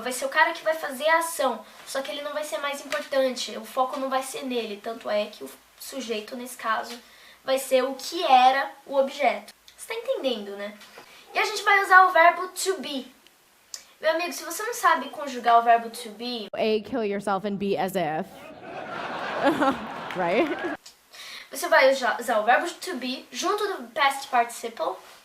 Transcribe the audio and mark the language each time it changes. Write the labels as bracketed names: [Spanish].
[Portuguese] Vai ser o cara que vai fazer a ação, só que ele não vai ser mais importante, o foco não vai ser nele. Tanto é que o sujeito, nesse caso, vai ser o que era o objeto. Você tá entendendo, né? E a gente vai usar o verbo to be. Meu amigo, se você não sabe conjugar o verbo to be... [English] A, kill yourself, and B, as if. Right? [Portuguese] Você vai usar o verbo to be junto do past participle.